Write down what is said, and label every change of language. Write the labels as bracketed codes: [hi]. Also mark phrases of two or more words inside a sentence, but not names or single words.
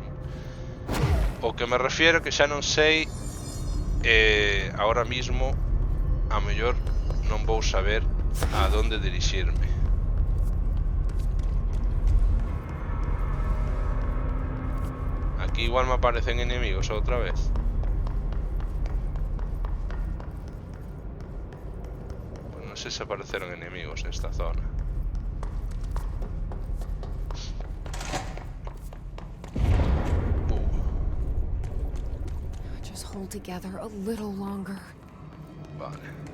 [gl] O que me refiero que xa non sei, [es] ahora mismo [gl] a mellor non vou saber a donde dirixirme. Aquí igual me aparecen enemigos outra vez. Non sei se apareceron enemigos nesta zona. [en] Just hold together a little longer. [gl] Vale.